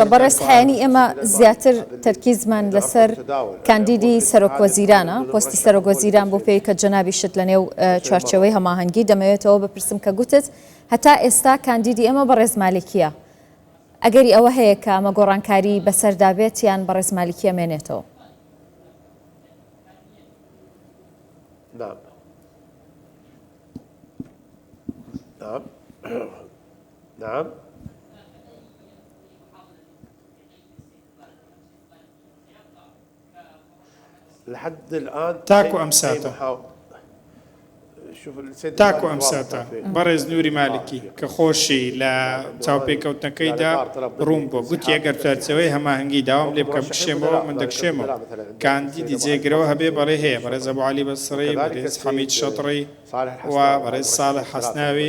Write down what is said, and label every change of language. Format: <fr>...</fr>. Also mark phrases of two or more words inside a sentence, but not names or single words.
<ckb>بەڕێز حەیانی ئێمە زیاتر تەرکیزمان لەسەر کاندیدی سەرۆک وەزیرانە، پۆستی سەرۆک وەزیران بۆ پێی کە جەنابیشت لە نێو چوارچێوەی هەماهەنگی دەمەوێتەوە بپرسم کە گوتت هەتا ئێستا کاندیدی ئێمە بەڕێز مالیکیە. ئەگەری ئەوە هەیە کە ئەمە گۆڕانکاری بەسەردابێت یان بەڕێز مالیکیە مێنێتەوە؟</ckb> <ar>نعم نعم نعم لحد الآن</ar> <ckb>تاكو أمساته تاکو ئەم ساتە بەڕێز نووری مالکی کە خۆشی لە چاوپێکەوتنەکەیدا ڕوون بۆ گوتی ئەگەر چوارچێوەی هەماهەنگی داوام لێ بکەم بشێمەوە من دەکشێمەوە. کاندیدی جێگرەوە هەبێ بەڕێ هەیە بەڕێز ئەبوعەلی بەسڕی، بەڕێز حەمید شەتڕی و بەڕێز ساڵح حەسناوی.</ckb>